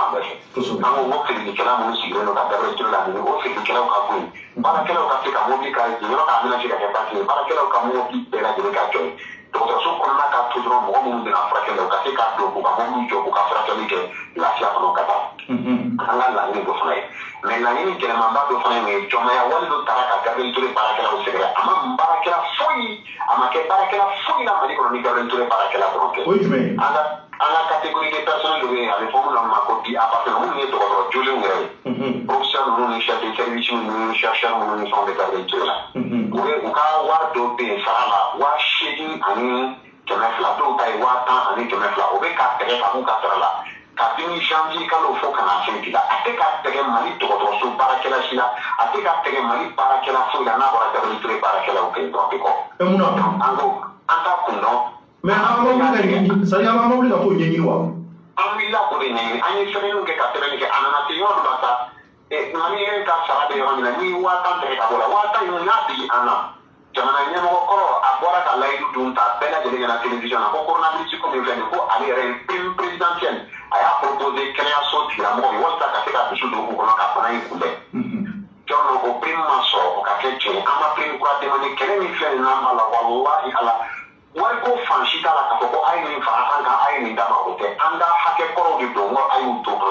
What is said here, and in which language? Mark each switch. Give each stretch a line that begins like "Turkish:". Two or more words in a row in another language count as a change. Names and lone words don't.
Bambara: fan bɛɛ fɛ an ko o feerelikɛla minnu sigilen don ka Gabriel Touré la ɲini o feerelikɛlaw ka bɔ yen baarakɛlaw ka se ka mobili ka yɔrɔ ka aménager ka kɛ parking ye baarakɛlaw ka mobili bɛɛ lajɛlen ka jɔ yen dɔgɔtɔrɔso kɔnɔna ka to dɔrɔn mɔgɔ minnu bɛna furakɛli u ka se k'a don k'u ka mobili jɔ k'u ka furakɛli kɛ lafiya kɔnɔ ka taa an ka laɲini dɔ fana ye mais laɲini gɛlɛmanba dɔ fana ye mun ye jɔnmaya wale dɔ taara ka Gabriel Touré baarakɛlaw sɛgɛrɛ a ma baarakɛla foyi a ma kɛ baarakɛla foyi la Mali kɔnɔ ni Gabriel Touré baarakɛla dɔrɔn tɛ an ka
French: catégorie de personnes
Bambara: dɔ bɛ yen a bɛ fɔ minnu ma ko bi appartenant minnu ye dɔgɔtɔrɔ jolenw yɛrɛ ye professeur ninnu ni
French: chef de service
Bambara: ninnu ni chercheur ninnu ni fɛnw bɛ Gabriel Touré la u ka wari dɔ bɛ yen sara la 8,000 ani 200 dɔw ta ye 10,000 ani 200 o bɛ ka tɛgɛ ka b'u ka sara la kabini janvier kalo fo ka na se bi la a tɛ ka tɛgɛ Mali dɔgɔtɔrɔso baarakɛla si la a tɛ ka tɛgɛ Mali baarakɛla foyi la n'a bɔra Gabriel Touré baarakɛlaw kelen dɔrɔn de kɔ an ko an t'a kun dɔn mais an ma wuli ka ɲɛɲini
French: c'est-à-dire
Bambara: an ma wuli ka k'o ɲɛɲini wa an wulila k'o de ɲɛɲini an ye sɛbɛnniw kɛ ka sɛbɛnni kɛ a nana se yɔrɔ dɔ la sa maliyɛn ka sara bɛ yɔrɔ min na ni 10,000 tɛgɛ ka bɔ la 10,000 in n'a digi an na jamana ɲɛmɔgɔ kɔrɔ a bɔra ka layidu dun ta bɛɛ lajɛlen ɲɛna télévision na ko coronavirus ko min filɛ nin ko ale yɛrɛ ye
French: prime présidentielle
Bambara: a y'a proposé kɛnɛyaso tigilamɔgɔw ye walasa ka se ka dusu don u kɔnɔ ka bana in kunbɛn jɔn o prime ma sɔrɔ o ka kɛ tiɲɛ an ma prime kura demandé kɛlɛ min filɛ nin na an b'a la walahi ala wari ko fansi t'a la k'a fɔ ko a ye nin fara an kan a ye nin d'a ma o tɛ an ka hakɛ kɔrɔw de don ko a y'u to an